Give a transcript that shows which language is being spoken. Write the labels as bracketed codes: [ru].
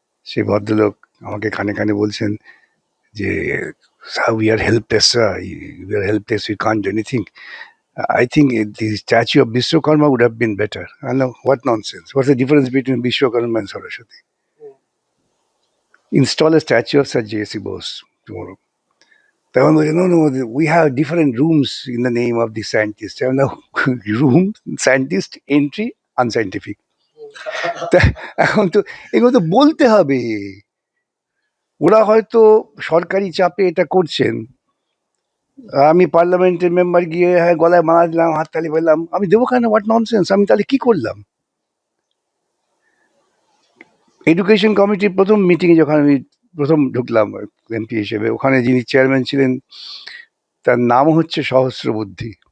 [bn] সেই ভদ্রলোক আমাকে কানে কানে বলছেন যে we are helpless, sir. [en] We are helpless, we can't do anything. I think the statue of Vishwakarma would have been better. I know, what nonsense. What's the difference between Vishwakarma and Saraswati? Install a statue of Sir J.C. Bose tomorrow. তখন বলছে, no, no, we have different rooms in the name of the scientist. Room, scientist, entry, unscientific. [bn] এখন তো এগুলো তো বলতে হবে। ওরা হয়তো সরকারি চাপে এটা করছেন, আমি পার্লামেন্টের মেম্বার গিয়ে হ্যাঁ গলায় মারা দিলাম, হাততালি পেলাম, আমি দেবো কেন? What nonsense! আমি তাহলে কি করলাম? এডুকেশন কমিটির প্রথম মিটিংয়ে যখন আমি প্রথম ঢুকলাম এমপি হিসেবে, ওখানে যিনি চেয়ারম্যান ছিলেন তার নাম হচ্ছে সহস্রবুদ্ধি।